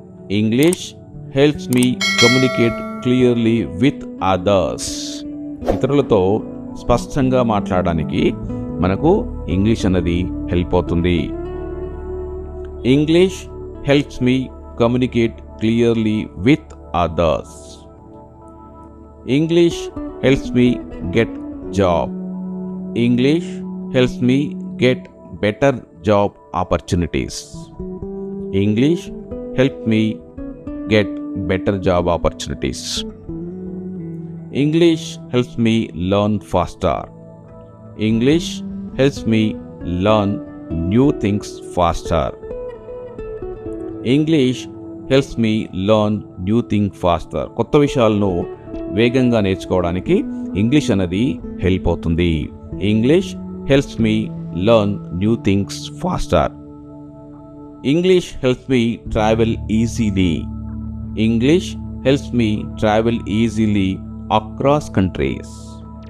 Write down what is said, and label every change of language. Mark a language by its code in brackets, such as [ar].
[en] English helps me communicate clearly with others. [te] ఇతరులతో స్పష్టంగా మాట్లాడడానికి మనకు ఇంగ్లీష్ అన్నది హెల్ప్ అవుతుంది. [en] English helps me communicate clearly with others. English helps me get job. English helps me get better job opportunities. English helps me get better job opportunities. English helps me learn faster. English helps me learn new things faster. English helps me learn new things faster. [te] కొత్త విషయాలను వేగంగా నేర్చుకోవడానికి English అనేది help అవుతుంది. [en] English helps me learn new things faster. English helps me travel easily. English helps me travel easily across countries.